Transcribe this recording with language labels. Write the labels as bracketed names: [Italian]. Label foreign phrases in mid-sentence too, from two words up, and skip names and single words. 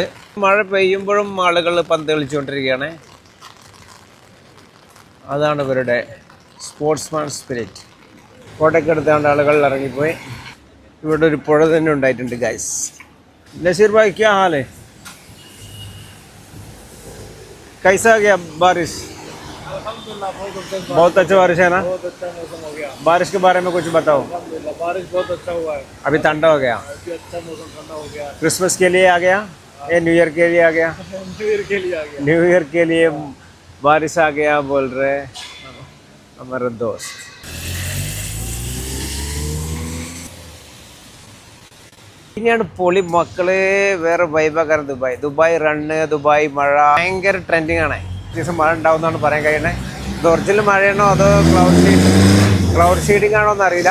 [Malayalam] മഴ പെയ്യുമ്പോഴും ആളുകൾ പന്ത് കളിച്ചുകൊണ്ടിരിക്കുകയാണ്. അതാണ് ഇവരുടെ [English] sportsman spirit. [Malayalam] കോട്ടയൊക്കെ എടുത്താണ്ട് ആളുകൾ ഇറങ്ങിപ്പോയി. ഇവിടെ ഒരു പുഴ തന്നെ ഉണ്ടായിട്ടുണ്ട് ഗൈസ്. [Hindi] नसीर भाई क्या हाल है? कैसा गया बारिश? बहुत अच्छा बारिश है ना? बहुत अच्छा मौसम हो गया। बारिश के बारे में कुछ बताओ। बारिश बहुत अच्छा हुआ है। अभी ठंडा हो गया, अभी अच्छा मौसम ठंडा हो गया। क्रिसमस के लिए आ गया, ये [English] New Year [Hindi] के लिए आ गया। [English] New Year [Hindi] के लिए आ गया। [English] New Year [Hindi] के लिए बारिश आ गया बोल रहे हमारे दोस्त. [Malayalam] ഇനിയാണ് പൊളി മക്കള്. വേറെ വൈബാക്കാരൻ ദുബായ്. ദുബായ് റണ്ണ്, ദുബായ് മഴ ഭയങ്കര ട്രെൻഡിങ് ആണ്. ദിവസം മഴ ഉണ്ടാവുന്നതാണ് പറയാൻ കഴിയണേ. ഇത് ഒറിജിനൽ മഴയാണോ അതോ [English] cloud seeding [Malayalam] ആണോ എന്ന് അറിയില്ല.